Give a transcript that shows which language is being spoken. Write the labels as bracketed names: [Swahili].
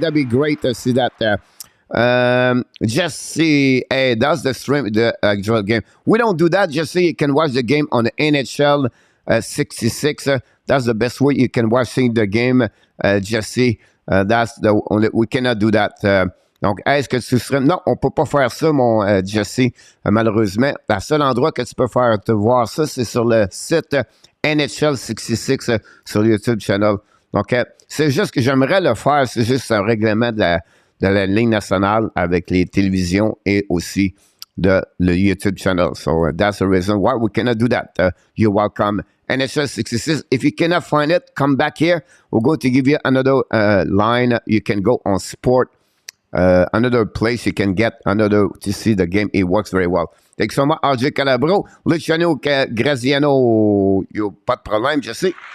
[English] That'd be great to see that there. Jesse, hey, that's the stream, the actual game. We don't do that, Jesse. You can watch the game on the NHL 66. That's the best way you can watch the game, Jesse. That's the only, we cannot do that. [French] Donc, est-ce que tu serais... Non, on peut pas faire ça, mon Jesse, malheureusement. Le seul endroit que tu peux faire te voir ça, c'est sur le site NHL 66 sur le YouTube channel. Donc, c'est juste que j'aimerais le faire. C'est juste un règlement de la ligne nationale avec les télévisions et aussi le YouTube channel. [English] So that's the reason why we cannot do that. You're welcome. NHL 66. If you cannot find it, come back here. We're going to give you another line. You can go on sport. Another place you can get another to see the game. It works very well. Thanks so much, RJ Calabro. [French] Luciano, Graziano, pas de problème, je sais.